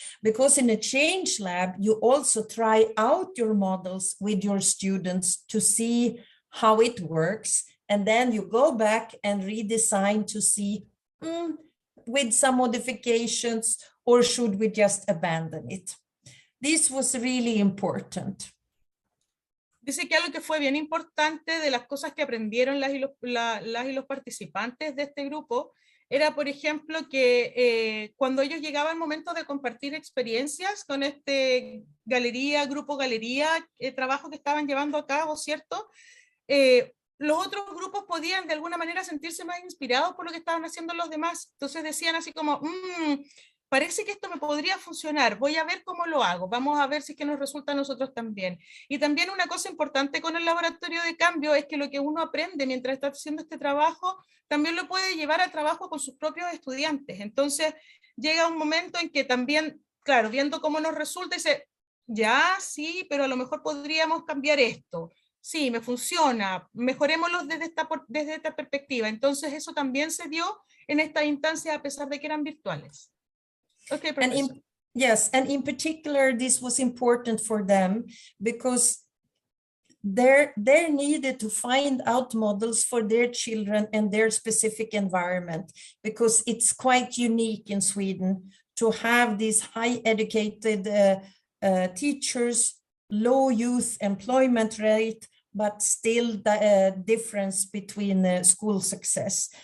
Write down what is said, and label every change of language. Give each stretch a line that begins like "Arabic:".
English: Because in a change lab, you also try out your models with your students to see how it works. And then you go back and redesign to see with some modifications, or should we just abandon it? This was really important.
Spanish: Dice que algo que fue bien importante de las cosas que aprendieron las y los participantes de este grupo era, por ejemplo, que cuando ellos llegaban al momento de compartir experiencias con este grupo galería, trabajo que estaban llevando a cabo, ¿cierto? Los otros grupos podían de alguna manera sentirse más inspirados por lo que estaban haciendo los demás. Entonces decían así como, parece que esto me podría funcionar, voy a ver cómo lo hago, vamos a ver si es que nos resulta a nosotros también. Y también una cosa importante con el laboratorio de cambio es que lo que uno aprende mientras está haciendo este trabajo, también lo puede llevar a trabajo con sus propios estudiantes. Entonces llega un momento en que también, claro, viendo cómo nos resulta, dice, ya, sí, pero a lo mejor podríamos cambiar esto. Sí, me funciona, mejorémoslo desde esta perspectiva. Entonces eso también se dio en esta instancia a pesar de que eran virtuales.
English: Okay, yes, and in particular, this was important for them because they needed to find out models for their children and their specific environment, because it's quite unique in Sweden to have these high educated teachers, low youth employment rate, but still the difference between school success.